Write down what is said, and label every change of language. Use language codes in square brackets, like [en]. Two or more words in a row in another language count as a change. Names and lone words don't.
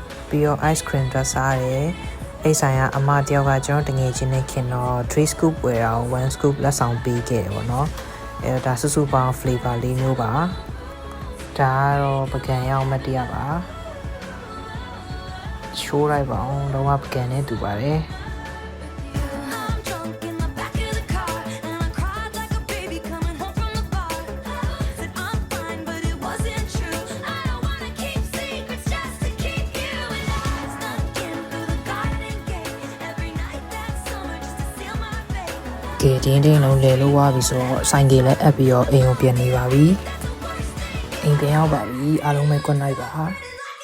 [my] ပြီးတော့ [en] ice cream [my] တွက်စားတယ်အဲ့ဆိုင်ကအမတယောက်ကကျွန်တော်တငယ်ချင်းနဲ့ခင်တော့3 scoop ဝယ်အောင်1 scoop လက်ဆောင်ပေးခဲ့တယ်ပေါ့နော်အဲ့ဒါစုစုပေါင်း flavor ၄မျိုးပါဒါကတော့ပကံရောက်မတရားပါချိုးလိုက်ပါအောင်တော့ပကံနဲ့တူပါတယ် [en] I'm drunk in the back of the car, and I cried like a baby coming home from the bar. Said I'm fine, but it wasn't true. I don't wanna keep secrets just to keep you. And I snuck in through the garden gate every night that summer just to seal my fate. [my] ကဲတင်းလုံးလဲလို့ဝါပြီဆိုတော့ဆိုင်ကလည်းအပ်ပြီးတော့အိမ်ကိုပြန်နေပါပြီအိမ်ပြန်ရောက်ပါပြီအားလုံးပဲ [en] good night [my] ပါ